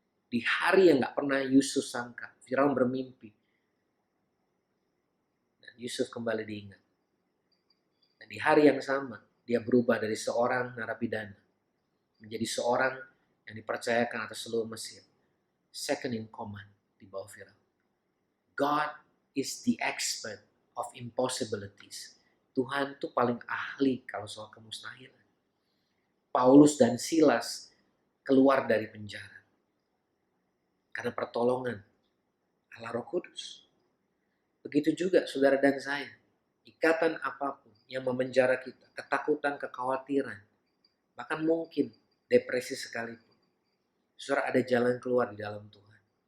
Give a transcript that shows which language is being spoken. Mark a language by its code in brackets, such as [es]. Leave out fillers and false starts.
[id] Di hari yang gak pernah Yusuf sangka, Firaun bermimpi dan Yusuf kembali diingat. Dan di hari yang sama dia berubah dari seorang narapidana menjadi seorang yang dipercayakan atas seluruh Mesir, [en] second in command [id] di bawah Firaun. [en] God is the expert of impossibilities. [id] Tuhan tuh paling ahli kalau soal kemustahilan. Paulus dan Silas keluar dari penjara karena pertolongan Allah Roh Kudus. Begitu juga saudara dan saya. Ikatan apapun yang memenjara kita, ketakutan, kekhawatiran, bahkan mungkin depresi sekalipun, saudara, ada jalan keluar di dalam Tuhan.